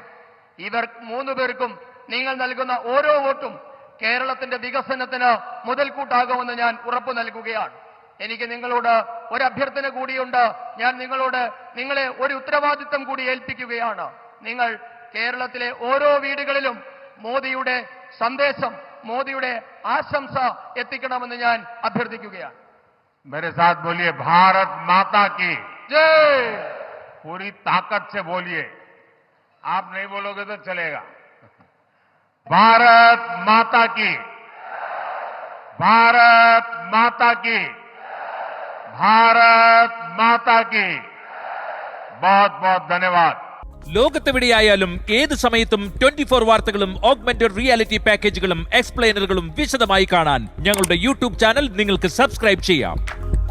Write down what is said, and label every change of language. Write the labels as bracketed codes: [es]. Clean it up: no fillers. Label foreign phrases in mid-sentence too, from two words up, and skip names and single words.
[ml] ഇവർ മൂന്നു പേർക്കും നിങ്ങൾ നൽകുന്ന ഓരോ വോട്ടും കേരളത്തിന്റെ വികസനത്തിന് മുതൽക്കൂട്ടാകുമെന്ന് ഞാൻ ഉറപ്പു നൽകുകയാണ്. എനിക്ക് നിങ്ങളോട് ഒരു അഭ്യർത്ഥന കൂടിയുണ്ട്. ഞാൻ നിങ്ങളെ ഒരു ഉത്തരവാദിത്തം കൂടി ഏൽപ്പിക്കുകയാണ്. നിങ്ങൾ കേരളത്തിലെ ഓരോ വീടുകളിലും മോദിയുടെ സന്ദേശം, മോദിയുടെ ആശംസ എത്തിക്കണമെന്ന് ഞാൻ അഭ്യർത്ഥിക്കുകയാണ്. [hi] मेरे साथ बोलिए, भारत माता की ജയ്. पूरी ताकत से बोलिए। आप नहीं बोलोगे तो चलेगा। भारत माता की, भारत माता की, भारत माता की। बहुत बहुत धन्यवाद। [ml] ലോകത്തെവിടെയായാലും ഏത് സമയത്തും 24 വാർത്തകളും [en] augmented reality packages [ml] എക്സ്പ്ലെയിനറുകളും വിശദമായി കാണാൻ ഞങ്ങളുടെ യൂട്യൂബ് ചാനൽ നിങ്ങൾക്ക് സബ്സ്ക്രൈബ് ചെയ്യാം.